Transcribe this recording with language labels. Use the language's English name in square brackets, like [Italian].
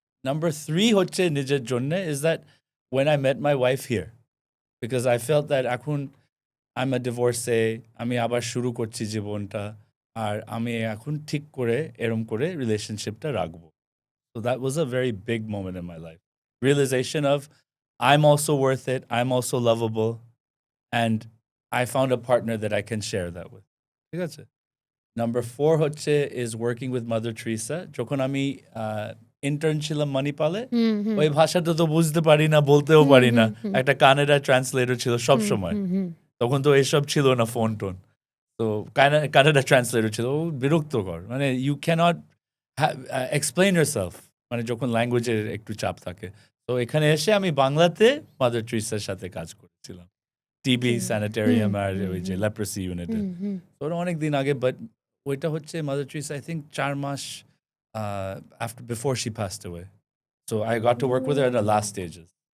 [Bangla] Number 3 হচ্ছে নিজের জন্যে [English] is that when I met my wife here because I felt that এখন I'm a divorcee, [Bangla] আমি আবার শুরু করছি জীবনটা। আর আমি এখন ঠিক করে এরম করে রিলেশনশিপটা রাখবো। [English] So that was a very big moment in my life. Realization of I'm also worth it, I'm also lovable, and I found a partner that I can share that with. [Bangla] ঠিক আছে? [English] Number 4 হচ্ছে is working with Mother Teresa. [Bangla] যখন আমি intern ছিলাম মণিপালে, হুম, হুম, ওই ভাষাটা তো বুঝতে পারি না, বলতেও হুম, পারি না। হুম, হুম, একটা কানাডা ট্রান্সলেটর ছিল হুম, সবসময়। হুম, হুম। তখন তো এসব ছিল না ফোন-টোন। তো কানাডা ট্রান্সলেটর ছিল। ও বিরক্তকর। মানে [English] you cannot explain yourself [Bangla] মানে যখন ল্যাঙ্গুয়েজের একটু চাপ থাকে। তো এখানে এসে আমি বাংলাতে মাদার টেরেসার সাথে কাজ করেছিলাম। টিবি ওকে। হুম, স্যানিটেরিয়াম আর হুম, ওই যে হুম, লেপ্রসি ইউনিটে। হুম, হুম। ওটা অনেক দিন আগে বাট ওইটা হচ্ছে mother Teresa I think ৪ mass [English] after before she passed away. So I got to work with her in the last stages.